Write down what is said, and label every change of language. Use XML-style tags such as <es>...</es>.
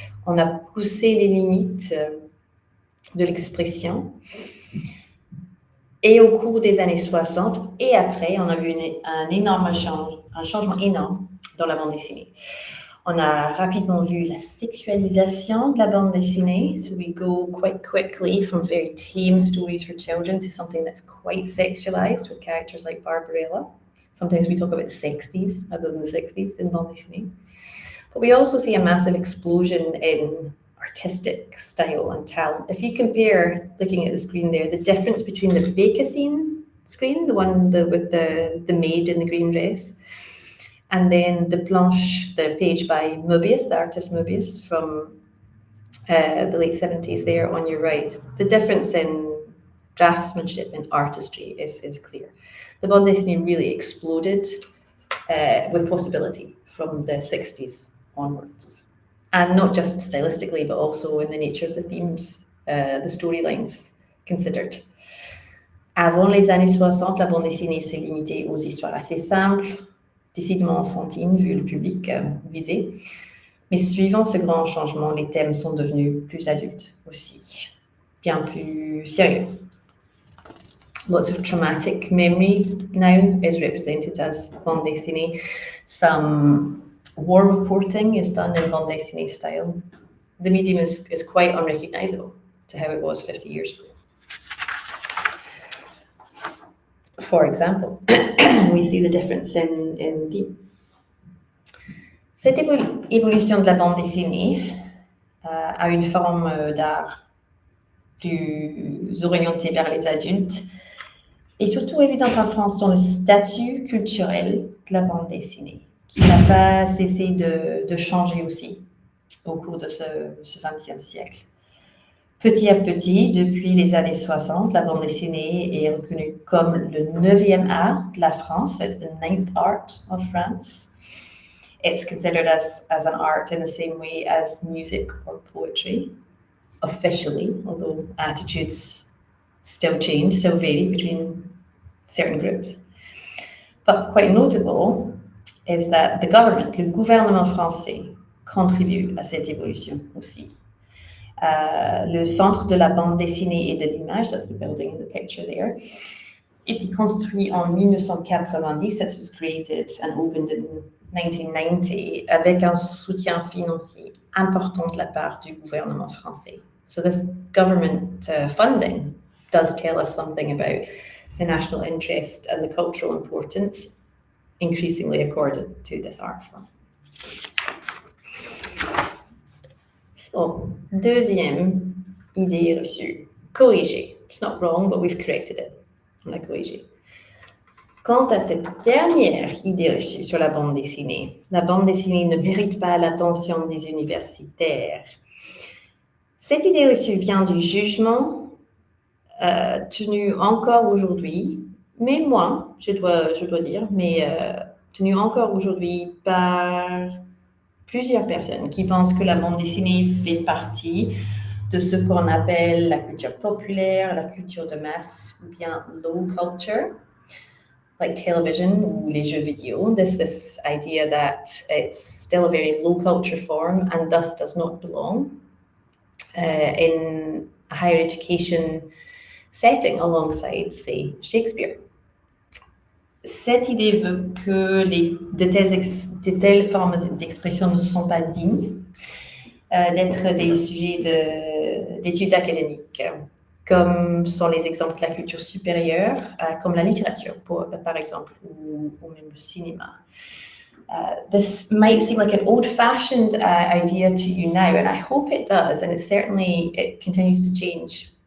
<fr>On a poussé les limites de l'expression. Et au cours des années 60 et après, on a vu un changement énorme dans la bande dessinée. On a rapidement vu la sexualisation de la bande dessinée.</fr> <en>So we go quite quickly from very tame stories for children to something that's quite sexualized with characters like Barbarella. Sometimes we talk about the 60s rather than the 60s in bande dessinée. But we also see a massive explosion in artistic style and talent. If you compare, looking at the screen there, the difference between the Bécassine screen, the one with the maid in the green dress, and then the page by Moebius, the artist Moebius from the late 70s there on your right. The difference in draftsmanship and artistry is clear. The bande dessinée really exploded with possibility from the 60s onwards. And not just stylistically, but also in the nature of the themes, the storylines considered.</en> <fr>Avant les années 60, la bande dessinée s'est limitée aux histoires assez simples, décidément enfantines vu le public visé. Mais suivant ce grand changement, les thèmes sont devenus plus adultes aussi, bien plus sérieux.</fr> <en>Lots of traumatic memory now is represented as bande dessinée. Some war reporting is done in bande dessinée style. The medium is quite unrecognisable to how it was 50 years ago. For example, we see the difference in theme.</en> <fr>Cette évolution de la bande dessinée a une forme d'art plus orientée vers les adultes et surtout évidente en France dans le statut culturel de la bande dessinée, qui n'a pas cessé de changer aussi au cours de ce XXe siècle. Petit à petit, depuis les années 60, la bande dessinée est reconnue comme le 9e art de la France.</fr> <en>It's the 9th art of France. It's considered as an art in the same way as music or poetry, officially, although attitudes still change, still vary between certain groups. But quite notable is that the government,</en> <fr>le gouvernement français, contribue à cette évolution aussi. Le centre de la bande dessinée et de l'image,</fr> <en>that's the building in the picture there,</en> <fr>était construit en 1990,</fr> <en>that was created and opened in 1990,</en> <fr>avec un soutien financier important de la part du gouvernement français.</fr> <en>So this government funding does tell us something about the national interest and the cultural importance increasingly accorded to this art form.</en> <fr>So, deuxième idée reçue, corrigée.</fr> <en>It's not wrong, but we've corrected it.</en> <fr>On l'a corrigé. Quant à cette dernière idée reçue sur la bande dessinée, la bande dessinée ne mérite pas l'attention des universitaires. Cette idée reçue vient du jugement tenu encore aujourd'hui, mais moi, je dois dire, mais tenu encore aujourd'hui par plusieurs personnes qui pensent que la bande dessinée fait partie de ce qu'on appelle la culture populaire, la culture de masse, ou bien</fr> <en>low culture, like television</en> <fr>ou les jeux vidéo.</fr> <en>This idea that it's still a very low culture form and thus does not belong in a higher education setting alongside, say, Shakespeare.</en> <fr>Cette idée veut que de telles formes d'expression ne sont pas dignes d'être des sujets d'études académiques, comme sont les exemples de la culture supérieure, comme la littérature, par exemple, ou même le cinéma.</fr> <en>This might seem like an old-fashioned idea to you now, and I hope it does, and it continues to change.</en>